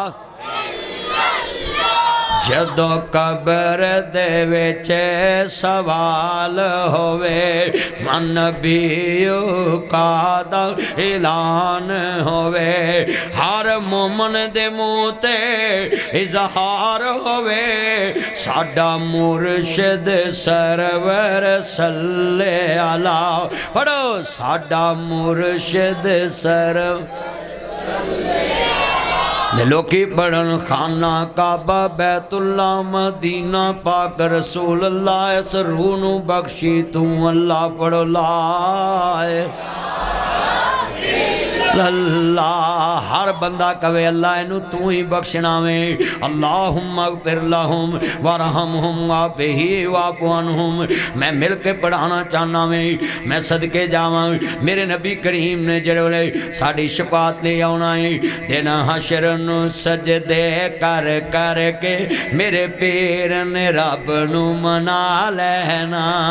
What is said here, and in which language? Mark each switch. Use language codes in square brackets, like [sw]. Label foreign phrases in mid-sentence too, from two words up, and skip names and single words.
[pa] جدوں قبر دے وچ سوال ہووے من بھی کا اعلان ہووے ہر مومن دے منہ تے اظہار ہووے ساڈا مرشد سرور [ar] صلِّ علیٰ [pa] پڑھو ساڈا مرشد لوکی پڑھن خانہ کعبہ بیت اللہ مدینہ پاک رسول اللہ اس روح نوں بخشی توں اللہ پڑھو لائے اللہ ہر بندہ کہوے اللہ اینوں توں ہی بخشنا وے [ar] اللهم اغفر لهم وارحمهم وعافهم واعف عنهم. [pa] میں مل کے پڑھانا چاہنا وے میں صدقے جاواں میرے نبی کریم نے جیہڑے ساڈی شفاعت لے آنا ہے دن حشر نوں سجدے کر کر کے میرے پیر نے رب نوں منا لینا